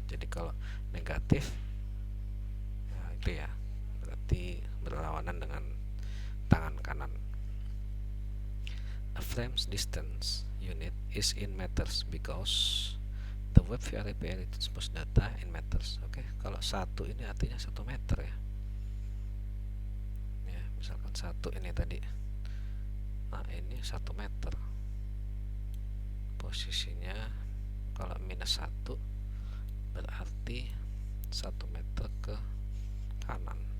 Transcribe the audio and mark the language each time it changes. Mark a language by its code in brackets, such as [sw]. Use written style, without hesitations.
[id] Jadi kalau negatif ya itu ya berarti berlawanan dengan tangan kanan. [en] A frame's distance unit is in meters because the web VR API transpose data in meters. [id] Oke, kalau 1 ini artinya 1 meter ya. Ya, misalkan 1 ini tadi. Nah, ini 1 meter. Posisinya kalau minus 1 berarti 1 meter ke kanan.